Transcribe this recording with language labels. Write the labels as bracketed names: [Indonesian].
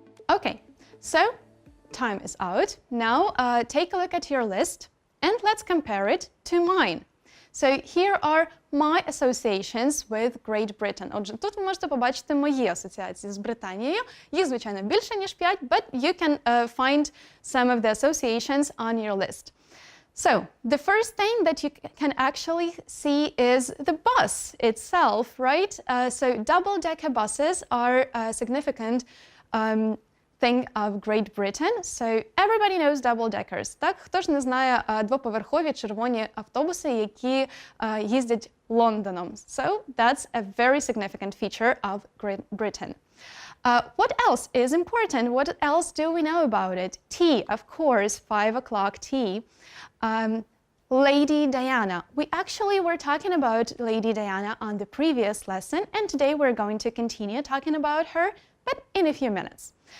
[English] Okay, so time is out. Now take a look at your list and let's compare it to mine. So here are my associations with Great Britain. [Ukrainian] Отже, тут ви можете побачити мої асоціації з Британією. Їх, звичайно, більше, ніж 5, [English] but you can find some of the associations on your list. So, the first thing that you can actually see is the bus itself, right? So, double-decker buses are a significant thing of Great Britain. So, everybody knows double-deckers. [Ukrainian] Так, хто ж не знає двоповерхові червоні автобуси, які їздять Лондоном. [English] So, that's a very significant feature of Great Britain. What else is important? What else do we know about it? Tea, of course, 5 o'clock tea. Lady Diana. We actually were talking about Lady Diana on the previous lesson, and today we're going to continue talking about her, but in a few minutes.